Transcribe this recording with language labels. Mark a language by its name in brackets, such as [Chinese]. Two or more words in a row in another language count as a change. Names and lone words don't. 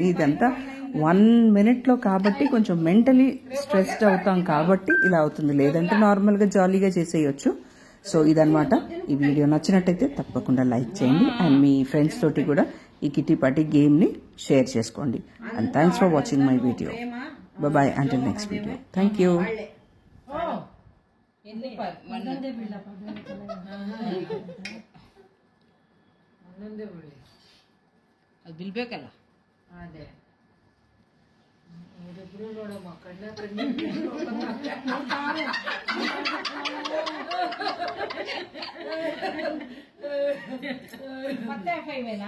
[Telugu] ఇదంతా 1 మినిట్లో కాబట్టి కొంచెం [English] mentally stressed [Telugu] అవుతాం కాబట్టి ఇలా అవుతుంది, లేదంటే నార్మల్గా జాలీగా చేసేయచ్చు. సో ఇదనమాట. ఈ వీడియో నచ్చినట్టయితే తప్పకుండా లైక్ చేయండి అండ్ మీ ఫ్రెండ్స్ తోటి కూడా ఈ [English] kitty party game [Telugu] షేర్ చేసుకోండి. [English] and thanks for watching my video. bye until next video. thank you. [Kannada] ಅದು ಬಿಲ್ಬೇಕಲ್ಲ. ಅದೇ ಇವರಿಬ್ರು ನೋಡಮ್ಮ ಕಣ್ಣ ಮತ್ತೆ ಫೈವೇನಾ?